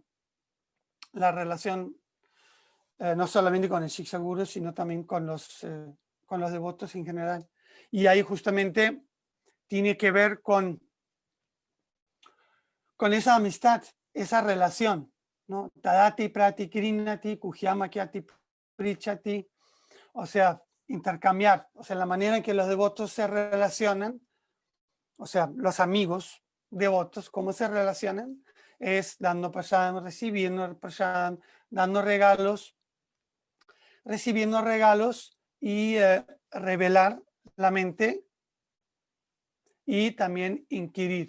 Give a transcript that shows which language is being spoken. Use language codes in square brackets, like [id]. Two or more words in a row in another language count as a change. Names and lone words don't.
[es] La relación no solamente con el Shiksha Guru, sino también con los devotos en general. Y ahí justamente tiene que ver con esa amistad, esa relación, ¿no? [sa] Tadati prati krinati kuhyama kyati prichati. [es] O sea, intercambiar, o sea, la manera en que los devotos se relacionan, o sea, los amigos devotos, cómo se relacionan, es dando prasadam, recibiendo prasadam, dando regalos, recibiendo regalos y revelar la mente y también inquirir.